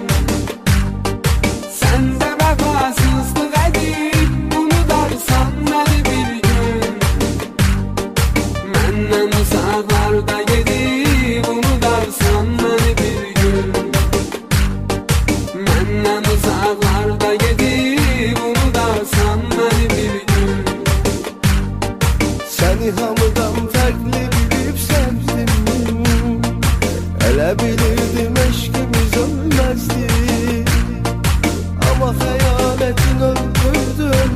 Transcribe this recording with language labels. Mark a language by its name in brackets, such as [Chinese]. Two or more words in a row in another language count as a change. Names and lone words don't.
[Turkish] Sen de vefasızlık edip unutarsan beni bir gün. Menden uzaklarda gedip unutarsan beni bir gün. [Azerbaijani] Məndən uzaqlarda gedib unudarsan məni bir gün. Səni hamıdan fərqli bilib sevdim. Elə bilirdim eşqimiz ölməzdi. Amma xəyanətin öldürdü.